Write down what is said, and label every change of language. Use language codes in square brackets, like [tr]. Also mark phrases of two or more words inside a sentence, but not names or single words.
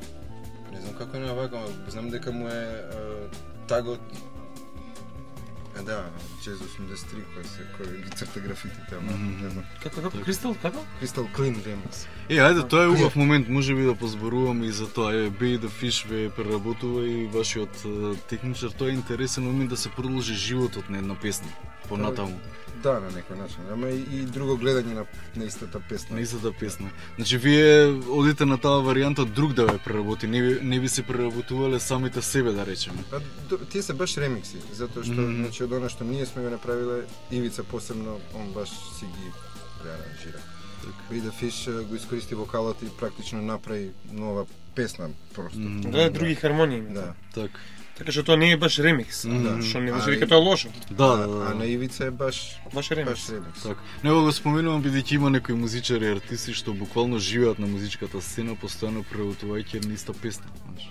[mk] Не знам како не вака, знам дека му е тагот. Да, Jazz 83 кој ги црта графитите, ама не знам. Како Кристал, како? Crystal Clean Remix. Ајде, тоа е убав момент, може би да позборуваме и за тоа. Bay the Fish ве преработува и вашиот техничар, тоа е интересен момент да се продолжи животот на една песна понатаму. Да, на некој начин, ама и друго гледање на истата песна. На истата песна. Значи вие одите на таа варијанта друг да ве преработи, не би се преработувале самите себе, да речеме. Па тие се баш ремикси, затоа што значи од она што ние сме го направиле, Ивица посебно, он баш си ги реаранжира. Bay the Fish го искористи вокалот и практично направи нова песна просто. Да, други хармонии. Да. Така што тоа не е баш ремикс, што не значи дека тоа е лошо. Да. А на Ивица е баш ремикс. Така. Него го споменувам бидејќи има некои музичари и артисти што буквално живеат на музичката сцена, постојано преработувајќи една иста песна, знаеш.